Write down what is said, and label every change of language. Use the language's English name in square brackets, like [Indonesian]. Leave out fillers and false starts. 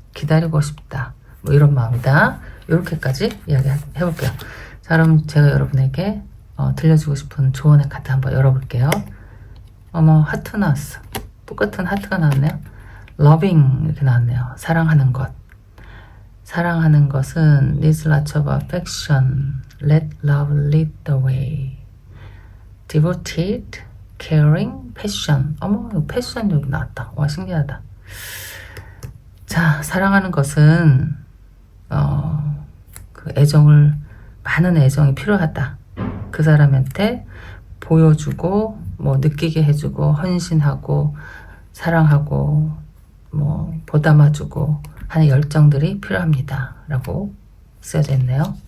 [Korean] 기다리고 싶다. 뭐 이런 마음이다. 이렇게까지 이야기 해볼게요. 자, 그럼 제가 여러분에게 들려주고 싶은 조언의 카드 한번 열어볼게요. 어머, 하트 나왔어. 똑같은 하트가 나왔네요. loving 이렇게 나왔네요. 사랑하는 것. 사랑하는 것은 [English] needs lots of affection. Let love lead the way. Devoted, caring, passion. [Korean] 어머, 패션 여기 나왔다. 와, 신기하다. 자, 사랑하는 것은 그 애정을, 많은 애정이 필요하다. 그 사람한테 보여주고 뭐 느끼게 해주고 헌신하고 사랑하고 뭐 보담아주고 하는 열정들이 필요합니다 라고 쓰여져 있네요.